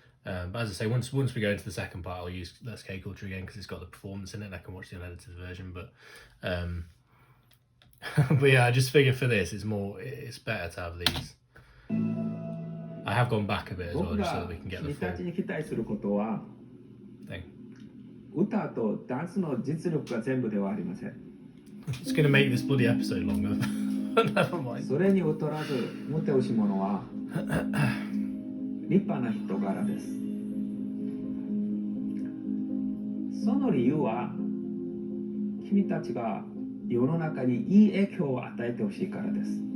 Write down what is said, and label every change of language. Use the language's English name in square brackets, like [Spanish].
[English] But as I say, once we go into the second part, I'll use Let's K Culture again because it's got the performance in it and I can watch the unedited version. But but yeah, I just figured for this, it's better to have these. I have gone back a bit as well, just so that we can get the [Japanese] 僕が君たち [English] full [Japanese] に期待することは [English] thing. [Japanese] 歌とダンスの実力が全部ではありません。 [English] It's going to make this bloody episode longer. But never mind. [Japanese] それに劣らず持て惜しものは立派な人柄です。その理由は君たちが世の中にいい影響を与えてほしいからです。